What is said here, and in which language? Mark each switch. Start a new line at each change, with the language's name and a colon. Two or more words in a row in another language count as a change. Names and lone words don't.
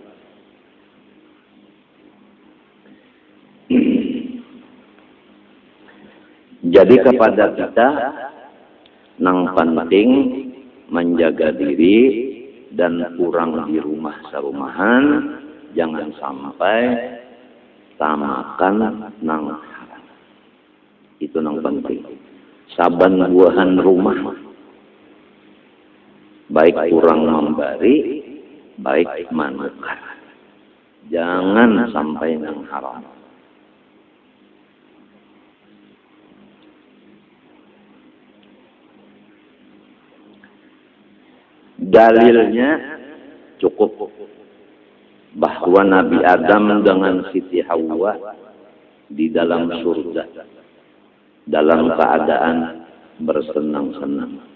Banjar: Jadi kepada kita nang penting menjaga diri dan kurang di rumah sarumahan, jangan sampai tamakan nang haram. Itu nang penting. Saban buahan rumah, baik kurang memberi, baik manukar. Jangan sampai nang haram.
Indonesian: Dalilnya cukup bahwa Nabi Adam dengan Siti Hawa di dalam surga dalam keadaan bersenang-senang